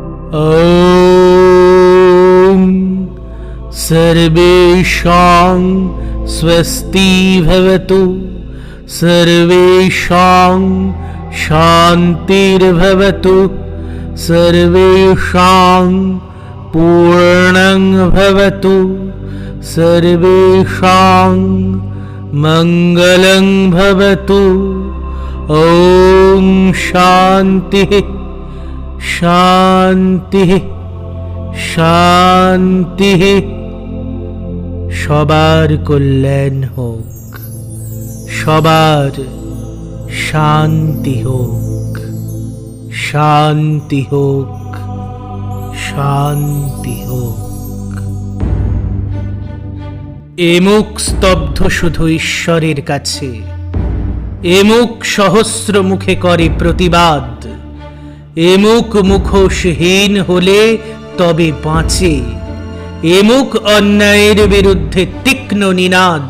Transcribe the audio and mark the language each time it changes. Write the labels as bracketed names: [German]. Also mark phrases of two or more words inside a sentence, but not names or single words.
[Sanskrit] ॐ सर्वेषां स्वस्ति भवतु, सर्वेषां शान्तिर्भवतु, सर्वेषां पूर्णं भवतु, सर्वेषां मङ्गलं भवतु। ॐ शान्तिः शान्तिः शान्तिः। [Bangla] সবার কল্যাণ হোক, সবার শান্তি হোক, শান্তি হোক, শান্তি হোক। এ মুখ স্তব্ধ শুধু ঈশ্বরের কাছে, এ মুখ সহস্র মুখে করে প্রতিবাদ, এ মুখ মুখোশহীন হলে তবে বাঁচে, এ মুখ অন্যায়ের বিরুদ্ধে তীক্ষ্ণ নিনাদ।